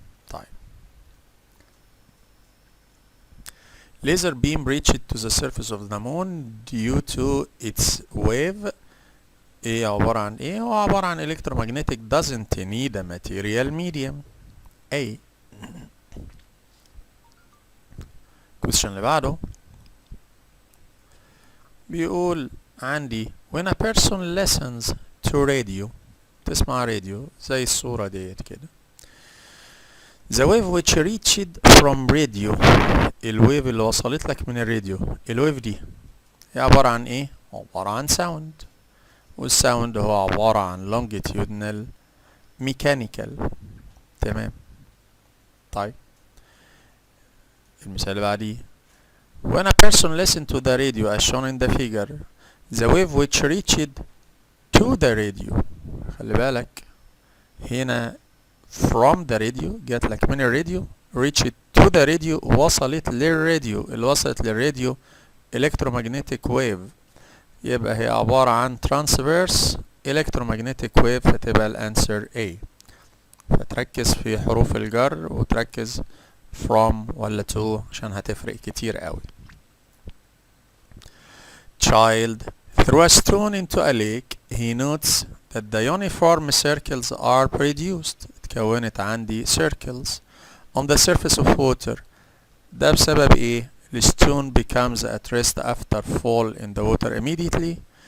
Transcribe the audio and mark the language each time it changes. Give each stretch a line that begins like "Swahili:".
English: طيب laser beam reached to the surface of the moon due to its wave.
Arabic: ايه عبارة عن ايه؟ هو عبارة عن
English: electromagnetic doesn't need a material medium.
Arabic: اي question اللي بعده بيقول عندي
English: when a person listens to radio،
Arabic: تسمع راديو زي الصورة ديت كده.
English: The wave which reached from radio،
Arabic: الويف اللي وصلت لك من الراديو، الويف دي هي عبارة عن ايه؟ عبارة عن sound، والساوند هو عبارة عن
English: longitudinal mechanical.
Arabic: تمام. طيب المثال اللي بعديه
English: when a person listened to the radio as shown in the figure the wave which reached to the radio،
Arabic: خلي بالك هنا
English: from the radio
Arabic: جات لك من الراديو،
English: reached to the radio
Arabic: وصلت للراديو، اللي وصلت للراديو
English: electromagnetic wave،
Arabic: يبقى هي عبارة عن
English: transverse electromagnetic wave،
Arabic: فتبقى الانسر
English: A.
Arabic: فتركز في حروف الجر وتركز from ولا to عشان هتفرق كتير قوي.
English: Child threw a stone into a lake. He notes that the uniform circles are produced.
Arabic: اتكونت عندي
English: circles on the surface of water.
Arabic: ده بسبب ايه؟
English: The stone becomes at rest after fall in the water immediately.